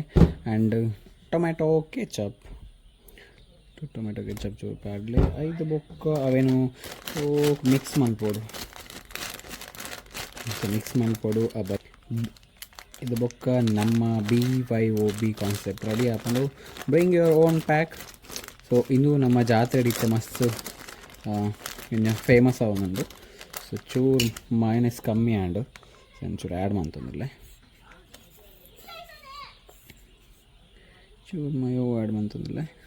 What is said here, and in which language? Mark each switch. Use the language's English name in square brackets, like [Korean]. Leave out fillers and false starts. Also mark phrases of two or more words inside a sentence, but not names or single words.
[Tulu] ಆ್ಯಂಡ್ ಟೊಮ್ಯಾಟೊ ಕೆಚಪ್ ಚೂರು ಪಾಡಲೆ. ಐದು ಬೊಕ್ಕ ಅವೇನು ಮಿಕ್ಸ್ ಮಲ್ಪೋಡು. ಮಿಕ್ಸ್ ಮಲ್ಪೋಡು ಇದು ಬೊಕ್ಕ ನಮ್ಮ BYOB ಕಾನ್ಸೆಪ್ಟ್ ರೆಡಿ ಹಾಕೊಂಡು [English] bring your own pack. [Tulu] ಸೊ ಇದು ನಮ್ಮ ಜಾತ್ರೆ ಇತ್ತೆ ಮಸ್ತ್ ಇನ್ನು ಫೇಮಸ್ ಅವನೊಂದು. ಸೊ ಚೂರು ಮೈನಸ್ ಕಮ್ಮಿ ಆ್ಯಂಡ್ ಒಂಚೂರು ಆ್ಯಡ್ ಮಾಡ್ತಂದಿಲ್ಲ. ಚೂರು ಮಯೋ ಆ್ಯಡ್ ಮಾಡ್ತಂದಿಲ್ಲ.